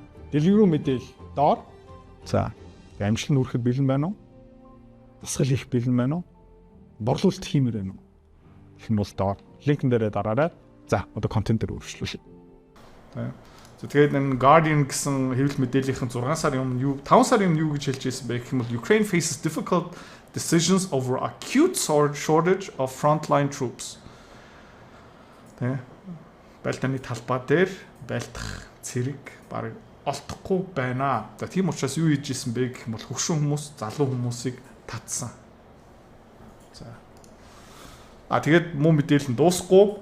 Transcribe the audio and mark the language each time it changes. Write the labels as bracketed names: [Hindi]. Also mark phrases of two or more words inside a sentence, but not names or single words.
[Mongolian] Дэлгэрүү мэдээлэл доор. За амжилт нь хүрэхэд бэлэн байна уу? Дасгал хийх бэлэн байна уу? Борлуулалт хиймээр байна уу? Гэх нь бол доор. Линкэн дээрээ дараарай. За одоо контент дээр өөрчлөлөө. За тэгээд энэ Guardian гэсэн хэвлэл мэдээллийн 6 сарын өмнө юу 5 сарын өмнө юу гэж хэлж байсан бэ гэх юм бол [English] Ukraine faces difficult decisions over acute shortage of frontline troops. [Mongolian] Тэ байлдааны талбай дээр байлдах цэрэг баг олдохгүй байна. За тийм учраас юу хийж исэн бэ гэх юм бол хөгшин хүмүүс, залуу хүмүүсийг татсан. За тэгээд мөн мэдээлэл нь дуусахгүй.